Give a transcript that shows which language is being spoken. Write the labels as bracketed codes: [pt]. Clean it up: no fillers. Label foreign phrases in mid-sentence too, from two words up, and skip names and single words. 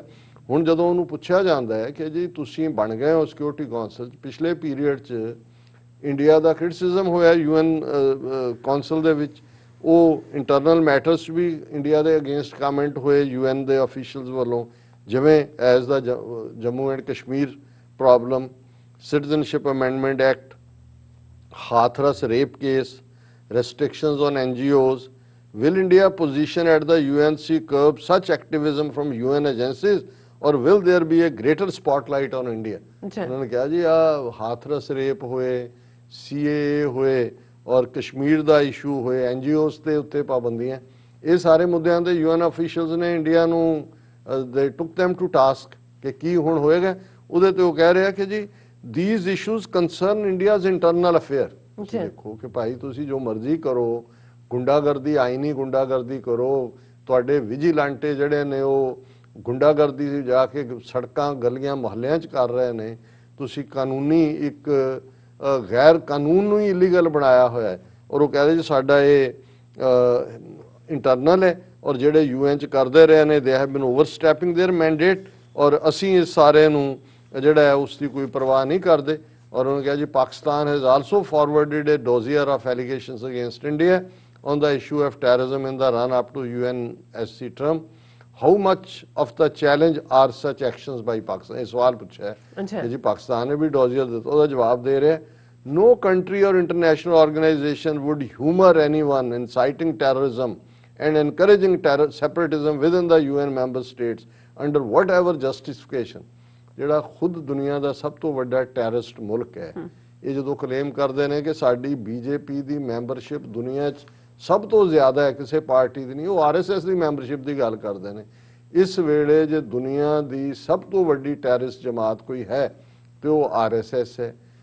[pa] ਹੁਣ ਜਦੋਂ ਉਹਨੂੰ ਪੁੱਛਿਆ ਜਾਂਦਾ ਹੈ ਕਿ ਜੀ ਤੁਸੀਂ ਬਣ ਗਏ ਹੋ [en] security council [pa] 'ਚ, ਪਿਛਲੇ ਪੀਰੀਅਡ 'ਚ ਇੰਡੀਆ ਦਾ ਕ੍ਰਿਟਿਸਿਜ਼ਮ ਹੋਇਆ UN ਕਾਉਂਸਲ ਦੇ ਵਿੱਚ, ਉਹ [en] internal matters [pa] ਵੀ ਇੰਡੀਆ ਦੇ [en] against comment [pa] ਹੋਏ UN ਦੇ ਅਫੀਸ਼ੀਅਲਸ ਵੱਲੋਂ, ਜਿਵੇਂ [en] as the Jammu and Kashmir problem, Citizenship Amendment Act, Hathras rape case, restrictions on NGOs. Will India position at the UNC curb such activism from UN agencies or will there be a greater spotlight on India? [pa] ਉਹਨਾਂ ਨੇ ਕਿਹਾ ਜੀ ਆ ਹਾਥਰਸ ਰੇਪ ਹੋਏ, CAA ਹੋਏ ਔਰ ਕਸ਼ਮੀਰ ਦਾ ਇਸ਼ੂ ਹੋਏ, NGOs ਦੇ ਉੱਤੇ ਪਾਬੰਦੀਆਂ, ਇਹ ਸਾਰੇ ਮੁੱਦਿਆਂ ਤੇ UN ਅਫੀਸ਼ੀਅਲਸ ਨੇ ਇੰਡੀਆ ਨੂੰ [en] they took them to task [pa] ਕਿ ਕੀ ਹੁਣ ਹੋਏਗਾ। ਉਹਦੇ ਤੇ ਉਹ ਕਹਿ ਰਿਹਾ ਕਿ ਜੀ [en] these issues concern India's internal affair। [pa] ਦੇਖੋ ਕਿ ਭਾਈ ਤੁਸੀਂ ਜੋ ਮਰਜ਼ੀ ਕਰੋ, ਗੁੰਡਾਗਰਦੀ, ਆਈਨੀ ਗੁੰਡਾਗਰਦੀ ਕਰੋ, ਤੁਹਾਡੇ ਵਿਜੀਲੈਂਟੇ ਜਿਹੜੇ ਨੇ ਉਹ ਗੁੰਡਾਗਰਦੀ ਜਾ ਕੇ ਸੜਕਾਂ ਗਲੀਆਂ ਮੁਹੱਲਿਆਂ 'ਚ ਕਰ ਰਹੇ ਨੇ, ਤੁਸੀਂ ਕਾਨੂੰਨੀ ਇੱਕ ਗੈਰ ਕਾਨੂੰਨ ਨੂੰ ਹੀ ਇਲੀਗਲ ਬਣਾਇਆ ਹੋਇਆ ਹੈ ਔਰ ਉਹ ਕਹਿੰਦੇ ਜੀ ਸਾਡਾ ਇਹ ਇੰਟਰਨਲ ਹੈ ਔਰ ਜਿਹੜੇ UN 'ਚ ਕਰਦੇ ਰਹੇ ਨੇ [en] they have been overstepping their mandate [pa] ਔਰ ਅਸੀਂ ਇਸ ਸਾਰੇ ਨੂੰ ਜਿਹੜਾ ਹੈ ਉਸ ਦੀ ਕੋਈ ਪਰਵਾਹ ਨਹੀਂ ਕਰਦੇ। ਔਰ ਉਹਨੇ ਕਿਹਾ ਜੀ [en] Pakistan has also forwarded a dossier of allegations against India on the issue of terrorism in the run up to UNSC term। How much of the challenge are such actions by Pakistan? [pa] ਇਹ ਸਵਾਲ ਪੁੱਛਿਆ ਕਿ ਜੀ ਪਾਕਿਸਤਾਨ ਨੇ ਵੀ ਡੋਜ਼ੀਅਰ ਦਿੱਤਾ, ਉਹਦਾ ਜਵਾਬ ਦੇ ਰਿਹਾ [en] no country or international organization would humor anyone inciting terrorism and encouraging separatism within the UN member states under whatever justification। [pa] ਜਿਹੜਾ ਖੁਦ ਦੁਨੀਆ ਦਾ ਸਭ ਤੋਂ ਵੱਡਾ ਟੈਰਰਿਸਟ ਮੁਲਕ ਹੈ, ਇਹ ਜਦੋਂ ਕਲੇਮ ਕਰਦੇ ਨੇ ਕਿ ਸਾਡੀ BJP ਦੀ ਮੈਂਬਰਸ਼ਿਪ ਦੁਨੀਆ 'ਚ ਸਭ ਤੋਂ ਜ਼ਿਆਦਾ ਹੈ, ਕਿਸੇ ਪਾਰਟੀ ਦੀ ਨਹੀਂ, ਉਹ RSS ਦੀ ਮੈਂਬਰਸ਼ਿਪ ਦੀ ਗੱਲ ਕਰਦੇ ਨੇ। ਇਸ ਵੇਲੇ ਜੇ ਦੁਨੀਆ ਦੀ ਸਭ ਤੋਂ ਵੱਡੀ ਟੈਰਰਿਸਟ ਜਮਾਤ ਕੋਈ ਹੈ ਤੇ ਉਹ RSS ਹੈ।